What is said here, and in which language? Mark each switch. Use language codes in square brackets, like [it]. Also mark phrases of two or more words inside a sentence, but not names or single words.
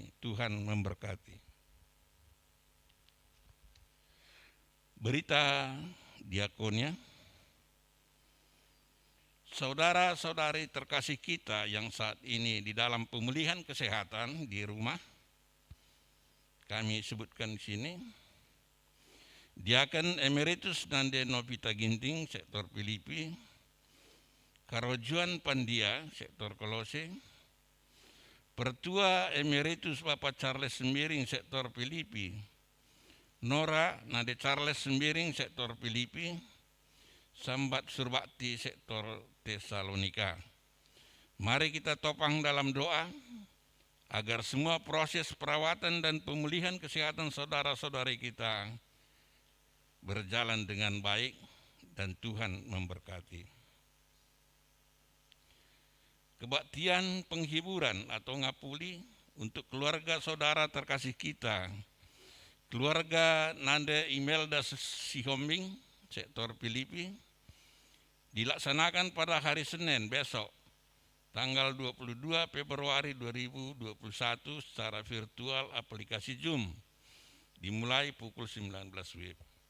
[id] Tuhan memberkati. Berita diakonia. Saudara-saudari terkasih kita yang saat ini di dalam pemulihan kesehatan di rumah, kami sebutkan di sini, Diaken Emeritus Nande Novita Ginting, Sektor Filipi, Karojuan Pandia, Sektor Kolose, Pertua Emeritus Bapak Charles Sembiring, Sektor Filipi, Nora Nade Charles Sembiring, Sektor Filipi, Sambat Surbakti sektor Tesalonika. Mari kita topang dalam doa agar semua proses perawatan dan pemulihan kesehatan saudara-saudari kita berjalan dengan baik dan Tuhan memberkati. Kebaktian penghiburan atau ngapuli untuk keluarga saudara terkasih kita, keluarga Nanda Imelda Sihombing, sektor Filipi, dilaksanakan pada hari Senin besok, tanggal 22 Februari 2021 secara virtual aplikasi Zoom, dimulai pukul 19 WIB.